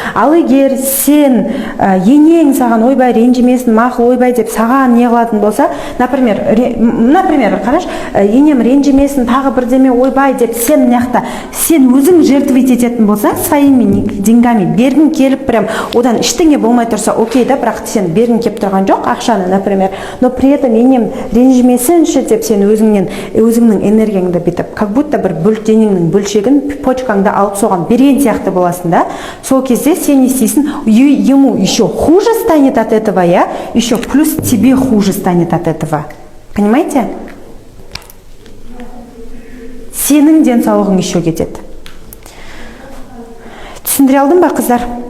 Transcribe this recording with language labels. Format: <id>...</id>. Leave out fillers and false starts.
<kk>Ал егер сен енең саған ойбай ренжімесін, мақұл ойбай деп саған не қылатын болса, например, қараш, енем ренжімесін, тағы бірдеме ойбай деп сен мыняқта, сен өзің жертвовать ететін болсаң,</kk> <ru>своими деньгами</ru> <kk>бергің келіп прям одан ештеңе болмай тұрса, окей да, бірақ сен бергің келіп тұрған жоқ ақшаны, например,</kk> <ru>но при этом</ru> <kk>енем ренжімесінші деп сен өзіңнің энергияңды бітіп,</kk> <ru>как будто</ru> <kk>бір денеңнің бөлшегін почкаңды алып соған берген сияқты боласың да. Сол кезде сен не істейсің,</kk> <ru>ему еще хуже станет от этого, я, еще плюс тебе хуже станет от этого. Понимаете?</ru> <kk>Сенің денсаулығың еще кетеді. Түсіндіре алдым ба, қыздар?</kk>